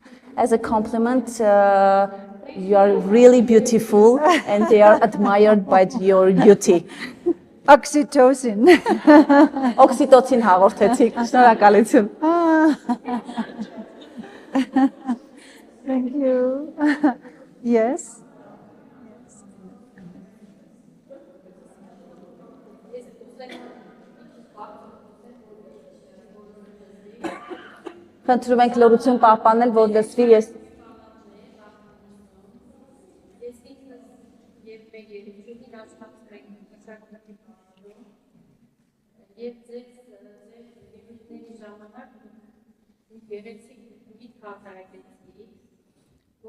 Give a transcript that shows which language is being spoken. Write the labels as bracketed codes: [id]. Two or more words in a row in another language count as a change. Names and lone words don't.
[en] As a compliment, you are really beautiful and they are admired by your beauty. Oxytocin. [hy] Օքսիտոցին հաղորդեցիք, շնորհակալություն։ [en] Thank you. Yes. [hy] Խնդրում ենք լրություն պահպանել, որ լսվի ես Եվ ձեր ելույթների ժամանակ գեղեցիկ միտք հակարակեցի, որ